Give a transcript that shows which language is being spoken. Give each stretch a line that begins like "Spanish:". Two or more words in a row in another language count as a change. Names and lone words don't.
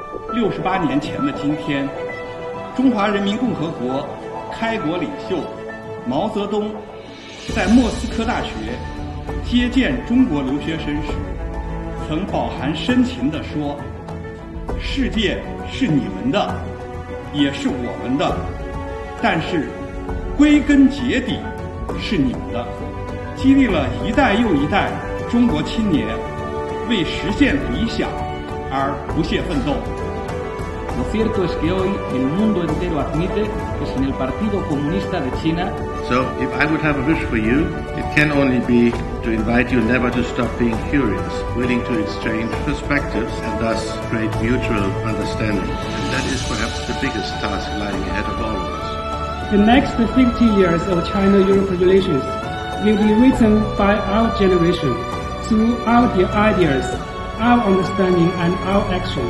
Chinese: 68 年前的今天，中华人民共和国开国领袖毛泽东在莫斯科大学接见中国留学生时，曾饱含深情地说：“世界是你们的，也是我们的，但是归根结底是你们的。” 激励了一代又一代中国青年为实现理想而不懈奋斗。
Spanish: Lo cierto es que hoy el mundo entero admite que sin el Partido Comunista de China.
English: So, if I would have a wish for you, it can only be to invite you never to stop being curious, willing to exchange perspectives and thus create mutual understanding. And that is perhaps the biggest task lying ahead of all of us. The next 50 years of China-Europe relations will be written by our generation through our ideas, our understanding and our actions.